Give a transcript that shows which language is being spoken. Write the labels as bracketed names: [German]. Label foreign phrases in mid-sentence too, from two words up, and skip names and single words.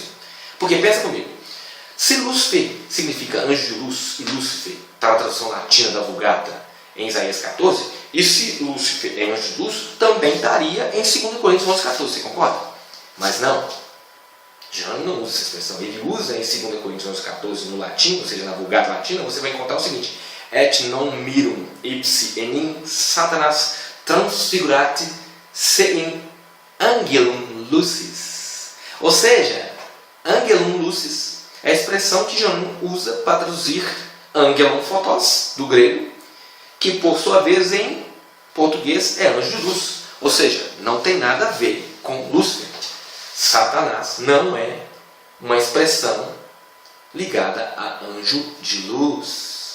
[Portuguese] Porque pensa comigo, se Lúcifer significa anjo de luz, e Lúcifer está na tradução latina da Vulgata em Isaías 14, e se Lúcifer é anjo de luz, também estaria em 2 Coríntios 11, 14, você concorda? Mas não, Jerônimo não usa essa expressão, ele usa em 2 Coríntios 11, 14 no latim, ou seja, na Vulgata Latina, você vai encontrar o seguinte: [Latin] et non mirum ipsi enim Satanas transfigurati se in angelum lucis. [Portuguese] Ou seja, [Latin] angelum lucis [Portuguese] é a expressão que Jerônimo usa para traduzir [Greek] ἄγγελον φωτός, [Portuguese] do grego, que por sua vez em português é anjo de luz. Ou seja, não tem nada a ver com Lúcifer. Satanás não é uma expressão ligada a anjo de luz.